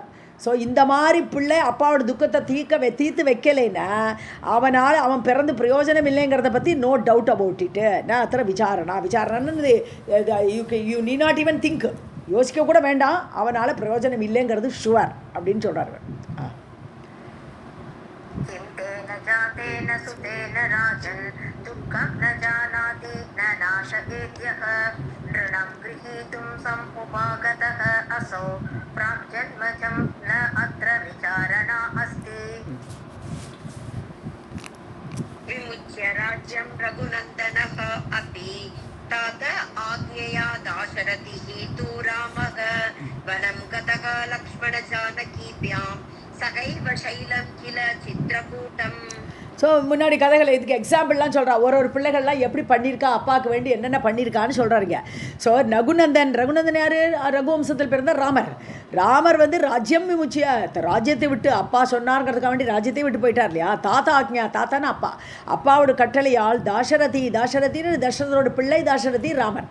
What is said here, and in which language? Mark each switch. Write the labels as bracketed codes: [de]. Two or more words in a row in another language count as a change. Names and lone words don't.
[ta] ஸோ இந்த மாதிரி பிள்ளை அப்பாவோட துக்கத்தை தீர்த்து வைக்கலைன்னா அவன் பிறந்து பிரயோஜனம் இல்லைங்கிறத பற்றி [en] no doubt about it. [ta] நான் அத்தனை விசாரணன்னு [en] you need not even think, [ta] யோசிக்க கூட வேண்டாம், அவனால் பிரயோஜனம் இல்லைங்கிறது ஷுவர் அப்படின்னு சொல்கிறார். [sa] ऋणं गृहीतुं समुपागतः असौ प्राग्जन्मजं न अत्र विचारणा अस्ति. विमुच्य राज्यं रघुनन्दनः अपि तात आज्ञया दाशरथिः तु रामः वनं गतः लक्ष्मणजानकीभ्यां सहैव शैलं किल चित्रकूटम्. [ta] ஸோ முன்னாடி கதைகளை இதுக்கு எக்ஸாம்பிள்லாம் சொல்கிறா, ஒரு பிள்ளைகள்லாம் எப்படி பண்ணியிருக்கா, அப்பாவுக்கு வேண்டி என்னென்ன பண்ணியிருக்கான்னு சொல்கிறாருங்க. ஸோ ரகுநந்தன் யார்? ரகுவம்சத்தில் பிறந்த ராமர் வந்து [sa] राज्यम् विमुच्य, [ta] ராஜ்யத்தை விட்டு, அப்பா சொன்னார்ங்கிறதுக்காக வேண்டி ராஜ்யத்தை விட்டு போயிட்டார் இல்லையா. [sa] तात आज्ञा, [ta] தாத்தான்னு அப்பாவோட கட்டளையால் தாசரதின்னு தசரதோட பிள்ளை தாசரதி ராமர்.